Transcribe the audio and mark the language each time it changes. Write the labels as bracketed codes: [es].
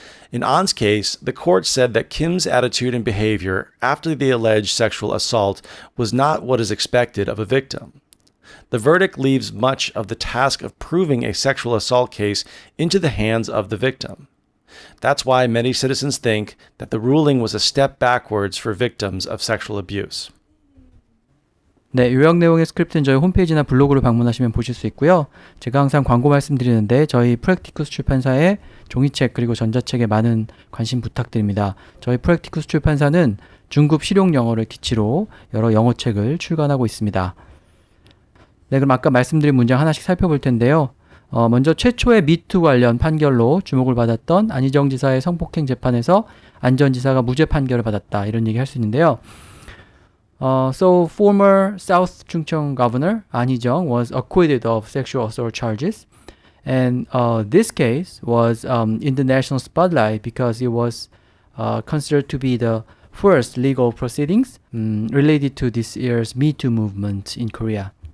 [en] In An's case, the court said that Kim's attitude and behavior after the alleged sexual assault was not what is expected of a victim. The verdict leaves much of the task of proving a sexual assault case into the hands of the victim. That's why many citizens think that the ruling was a step backwards for victims of sexual abuse. [ko] 네, 요약 내용의 스크립트는 저희 홈페이지나 블로그를 방문하시면 보실 수 있고요. 제가 항상 광고 말씀드리는데 저희 프랙티쿠스 출판사의 종이책 그리고 전자책에 많은 관심 부탁드립니다. 저희 프랙티쿠스 출판사는 중급 실용 영어를 기치로 여러 영어책을 출간하고 있습니다. 네, 그럼 아까 말씀드린 문장 하나씩 살펴볼 텐데요. 먼저 최초의 미투 관련 판결로 주목을 받았던 안희정 지사의 성폭행 재판에서 안 전 지사가 무죄 판결을 받았다. 이런 얘기 할 수 있는데요. [en] So former South Chungcheong Governor An Hee-jung was acquitted of sexual assault charges. And this case was in the national spotlight because it was considered to be the first legal proceedings related to this year's Me Too movement in Korea.